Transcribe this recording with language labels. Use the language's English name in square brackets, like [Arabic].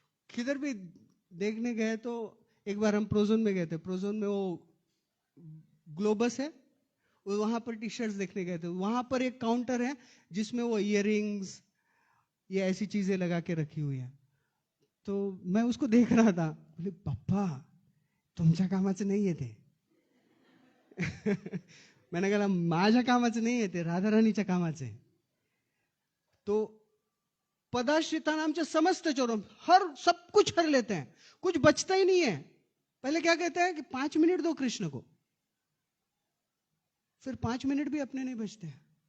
[Hindi] किधर भी देखने गए तो, एक बार हम प्रोजोन में गए थे, प्रोजोन में वो ग्लोबस है, वहां पर टी शर्ट्स देखने गए थे। वहां पर एक काउंटर है जिसमें वो इयररिंग्स, ये ऐसी चीजें लगा के रखी हुई है। तो मैं उसको देख रहा था, बोले [Marathi] पप्पा तुमच्या कामाचे नाही आहे ते। [Hindi] मैंने कहा [Marathi] माझ्या कामाचे नाही आहे ते, राधाराणीच्या कामाचे। [Hindi] तो पदाश्रिता नाम से समस्त चोरम, हर सब कुछ हर लेते हैं, कुछ बचता ही नहीं है। पहले क्या कहते हैं कि 5 मिनट दो कृष्ण को, फिर 5 मिनट भी अपने नहीं बचते हैं।